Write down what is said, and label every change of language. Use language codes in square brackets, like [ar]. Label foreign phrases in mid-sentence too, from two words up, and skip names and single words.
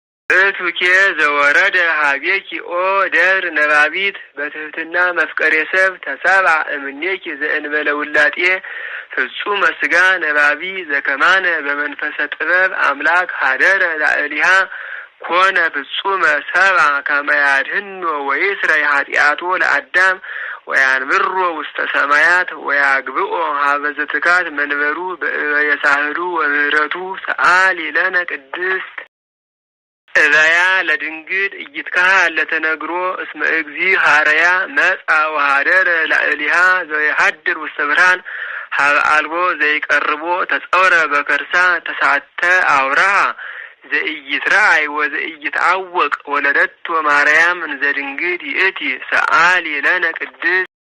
[gez] እቱኬ ዘወረደ ሀቤኪ ኦ ደብር ነባቢት በትህትና መፍቀሬ ሰብ ተሰብአ እምኔኪ ዘእንበለ ውላጤ ፍጹመ ሥጋ ነባቢ ዘከማነ በመንፈሰ ጥበብ አምላክ ሀደረ ላዕሊሃ ኮነ ፍጹመ ሰብአ ከመ ያድኅኖ ወይስረይ ኃጢአቶ ለአዳም ወያንብሮ ውስተ ሰማያት ወያግብኦ ሀበ ዘትካት መንበሩ በእበየ ሳህሉ ወምህረቱ ሰአሊ ለነ ቅድስት። እበያ ለድንግል ኢይትከሀል ለተነግሮ እስመ እግዚ ሐረያ መጻ ወሃደረ ላዕሊሃ ዘይሃድር ውስተ ብርሃን ሀበ አልቦ ዘይቀርቦ ተጸውረ በከርሳ ተሳተ አውራሃ ዘኢይትረአይ ወዘኢይትዐወቅ ወለደቶ ማርያም እንዘ ድንግል ይእቲ ሰአሊ ለነ ቅድስት።